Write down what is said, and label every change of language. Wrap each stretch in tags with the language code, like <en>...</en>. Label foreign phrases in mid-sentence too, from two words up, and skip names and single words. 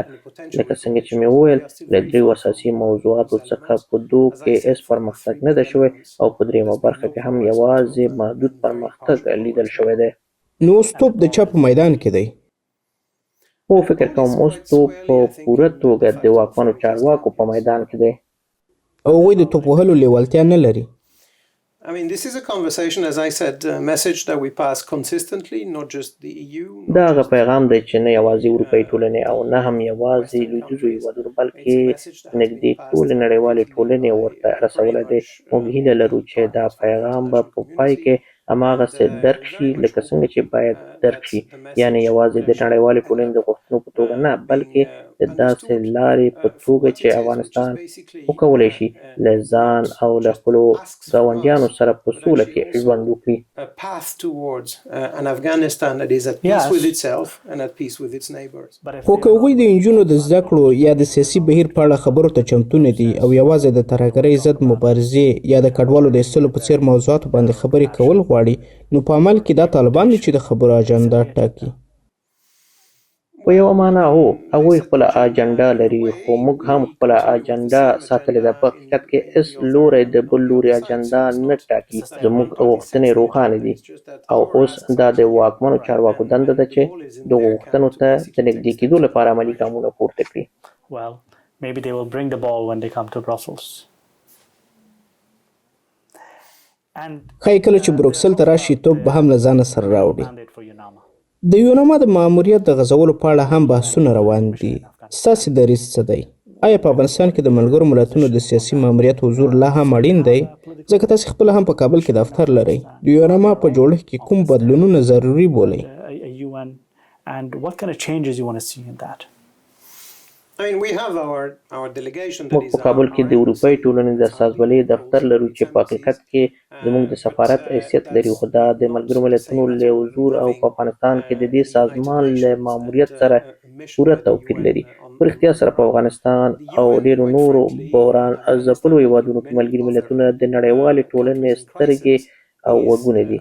<ps>لکه څنګه چې مې وویل، له دریو اساسي موضوعاتو څخه په دوو کې هېڅ پرمختګ نه ده شوی او په دریمه برخه کې هم یوازې محدود پرمختګ لیدل شوی دی. نو اوس توپ د چا په میدان کې دی؟ خو فکر کوم اوس توپ په پوره توګه د واکمنو چارواکو په میدان کې دی. او هغوی د توپ وهلو لیوالتیا نه لري.</ps> <en>I mean, this is a conversation, as I said, a message that we pass consistently, not just the EU.</en> <ps>دا هغه پیغام دی چې نه یوازې اروپایي ټولنې او نه هم یوازې لویدیځو هېوادونو بلکې نږدې ټولې نړیوالې ټولنې ورته رسولی دی. موږ هیله لرو چې دا پیغام به په پای کې هماغسې درک شي لکه څنګه چې باید درک شي، یعنې یوازې د نړیوالې ټولنې د غوښتنو په توګه نه، بلکې د داسې لارې په توګه چې افغانستان وکولی شي له ځان او له خپلو ګاونډیانو سره په سوله کې ژوند وکړي.</ps> <en>A path towards an Afghanistan that is at peace with itself and at peace with its neighbors.</en> <ps>خو که هغوی د نجونو د زده کړو یا د سیاسي بهیر په اړه خبرو ته چمتو نه دي او یوازې د ترهګرۍ ضد مبارزې یا د کډوالو د ایستلو په څیر موضوعاتو باندې خبرې کول غواړي، نو په عمل کې دا طالبان دي چې د خبرو اجنډا ټاکي. په یوه معنا هو، هغوی خپله اجنډا لري، خو موږ هم خپله اجنډا ساتلې ده. په حقیقت کې هېڅ لوری د بل لوري اجنډا نه ټاکي. زموږ غوښتنې روښانه دي او اوس دا د واکمنو چارواکو دنده ده چې دغو غوښتنو ته د نږدې کېدو لپاره عملي ګامونه پورته کړي.</ps> <en>Well, maybe they will bring the ball when they come to Brussels.</en> <ps>ښایي کله چې بروکسل ته راشي توپ به هم له ځانه سره راوړي. د یوناما د ماموریت د غځولو په اړه هم بحثونه روان دي. ستاسې دریځ څه دی؟ آیا په افغانستان کې د ملګرو ملتونو د سیاسي ماموریت حضور لا هم اړین دی؟ ځکه تاسې خپله هم په کابل کې دفتر لرئ. د یوناما په جوړښت کې کوم بدلونونه ضروري بولئ؟</ps> <en>And what kind of changes you want to see in that? I mean, we have our delegation that</en> <ps>موږ</ps> <en>is</en> <ps>په کابل کې د اروپايي ټولنې د استازولۍ دفتر لرو چې په حقیقت کې زموږ د سفارت حیثیت لري، خو دا د ملګرو ملتونو له حضور او په افغانستان کې د دې سازمان له ماموریت سره پوره توپیر لري. په رښتیا سره په افغانستان او ډېرو نورو بحران ځپلو هېوادونو کې ملګري ملتونه د نړیوالې ټولنې سترګې او وګونه دي.</ps>